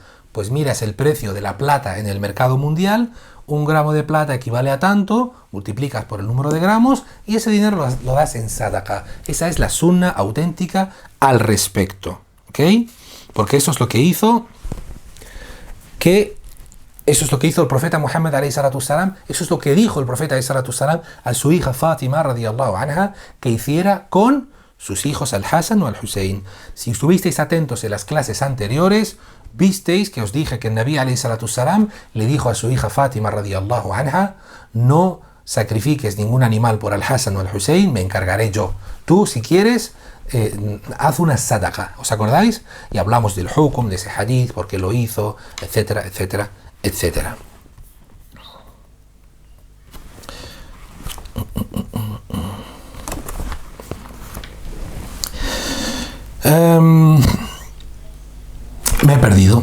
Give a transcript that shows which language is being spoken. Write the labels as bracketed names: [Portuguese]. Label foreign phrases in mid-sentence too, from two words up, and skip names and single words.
[Spanish] Pues miras el precio de la plata en el mercado mundial, 1 gramo de plata equivale a tanto, multiplicas por el número de gramos y ese dinero lo das en sadaqa. Esa es la sunna auténtica al respecto, ¿ok? Porque eso es lo que hizo el profeta Muhammad [Arabic] عليه الصلاة السلام, [Spanish] eso es lo que dijo el profeta [Arabic] عليه الصلاة السلام [Spanish] a su hija Fátima [Arabic] رضي الله عنها [Spanish] que hiciera con sus hijos al-Hasan o al-Husayn. Si estuvisteis atentos en las clases anteriores, visteis que os dije que el [Arabic] نبي عليه الصلاة السلام [Spanish] le dijo a su hija Fátima [Arabic] رضي الله عنها: [Spanish] no sacrifiques ningún animal por al-Hasan o al-Husayn, me encargaré yo. Tú, si quieres, haz una sadaqa. ¿Os acordáis? Y hablamos del hukum, de ese hadith, por qué lo hizo, etcétera, etcétera, etcétera. Me he perdido.